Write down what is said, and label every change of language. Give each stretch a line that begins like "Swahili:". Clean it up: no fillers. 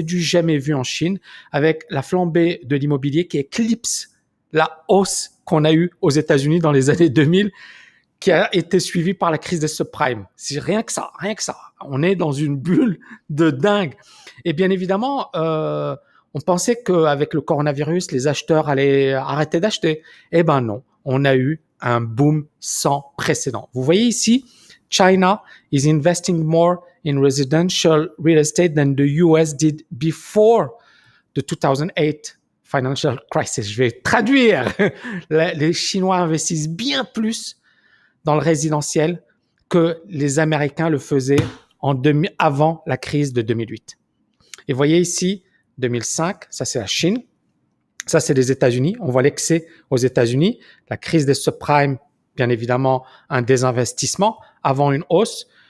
French: C'est du jamais vu en Chine, avec la flambée de l'immobilier qui éclipse la hausse qu'on a eue aux États-Unis dans les années 2000, qui a été suivie par la crise des subprimes. C'est rien que ça. On est dans une bulle de dingue. Et bien évidemment, on pensait qu'avec le coronavirus, les acheteurs allaient arrêter d'acheter. Eh ben non, on a eu un boom sans précédent. Vous voyez ici,
English: China is investing more in residential real estate than the US did before the 2008 financial crisis.
French: Je vais traduire. Les Chinois investissent bien plus dans le résidentiel que les Américains le faisaient avant la crise de 2008. Et vous voyez ici, 2005, ça c'est la Chine, ça c'est les États-Unis. On voit l'excès aux États-Unis, la crise des subprimes, bien évidemment un désinvestissement avant une hausse.